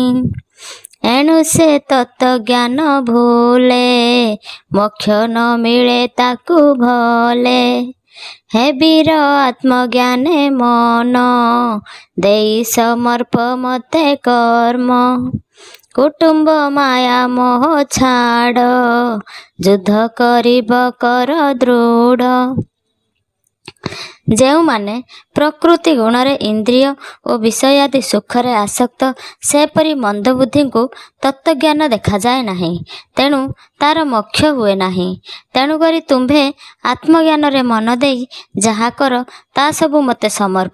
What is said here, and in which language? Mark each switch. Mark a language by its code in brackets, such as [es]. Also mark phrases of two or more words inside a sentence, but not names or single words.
[or] ଏଣୁ ସେ ତତ୍ତ୍ୱଜ୍ଞାନ ଭୁଲେ, ମୋକ୍ଷ ନ ମିଳେ ତାକୁ ଭଲେ। ହେ ବୀର ଆତ୍ମଜ୍ଞାନେ ମନ, ଦେଇ ସମର୍ପ ମତେ କର୍ମ। କୁଟୁମ୍ବ ମାୟା ମୋହ ଛାଡ଼, ଯୁଦ୍ଧ କରିବ କର ଦୃଢ଼। ଯେଉଁମାନେ ପ୍ରକୃତି ଗୁଣରେ ଇନ୍ଦ୍ରିୟ ଓ ବିଷୟାଦି ସୁଖରେ ଆସକ୍ତ, ସେପରି ମନ୍ଦବୁଦ୍ଧିଙ୍କୁ ତତ୍ତ୍ୱଜ୍ଞାନ ଦେଖାଯାଏ ନାହିଁ, ତେଣୁ ତାର ମୋକ୍ଷ ହୁଏ ନାହିଁ। ତେଣୁକରି ତୁମ୍ଭେ ଆତ୍ମଜ୍ଞାନରେ ମନ ଦେଇ ଯାହା କର, ତା ସବୁ ମୋତେ ସମର୍ପ।